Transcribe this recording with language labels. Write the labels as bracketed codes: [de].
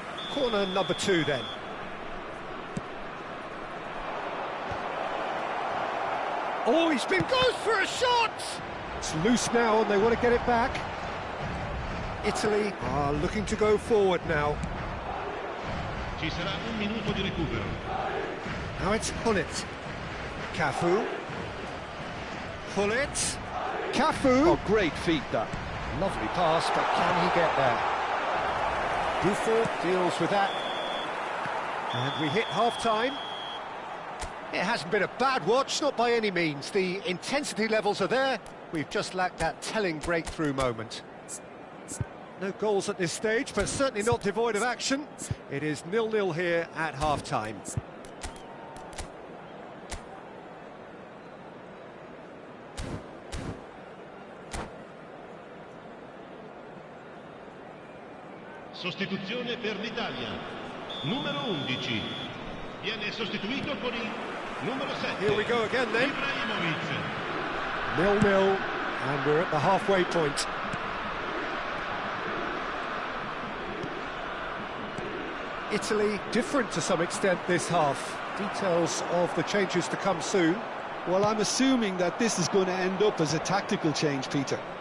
[en] Corner number 2 then. Oh, he's been Goes for a shot! It's loose now, and they want to get it back. Italy are looking to go forward now. [it] Ci sarà un minuto di recupero. [en] Now it's Hullet. Cafu. Hullet. Cafu. Oh, great feat, that. Lovely pass, but can he get there? Buffon deals with that. And we hit half-time. It hasn't been a bad watch, not by any means. The intensity levels are there. We've just lacked that telling breakthrough moment. No goals at this stage, but certainly not devoid of action. It is 0-0 here at half-time. [it] Sostituzione per l'Italia. Numero 11. Viene sostituito con il numero 7. [en] Here we go again then. Ibrahimovic. 0-0, and we're at the halfway point. Italy different to some extent this half. Details of the changes to come soon. Well, I'm assuming that this is going to end up as a tactical change, Peter.